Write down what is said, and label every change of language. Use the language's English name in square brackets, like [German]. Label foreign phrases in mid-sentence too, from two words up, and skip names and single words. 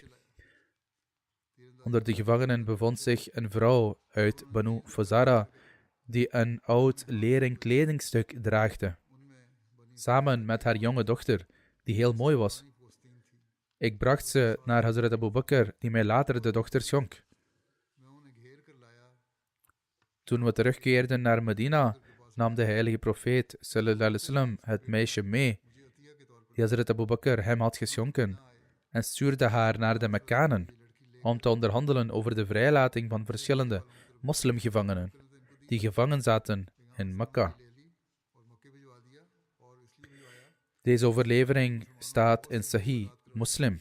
[Dutch] Onder de gevangenen bevond zich een vrouw uit Banu Fazara die een oud leren kledingstuk draagde, samen met haar jonge dochter, die heel mooi was. Ik bracht ze naar Hazrat Abu Bakr, die mij later de dochter schonk. Toen we terugkeerden naar Medina, nam de heilige profeet [Arabic] صلى الله عليه وسلم [Dutch] het meisje mee, die Hazrat Abu Bakr hem had geschonken, en stuurde haar naar de Mekkanen, om te onderhandelen over de vrijlating van verschillende moslimgevangenen, die gevangen zaten in Mekka. Deze overlevering staat in Sahih Muslim.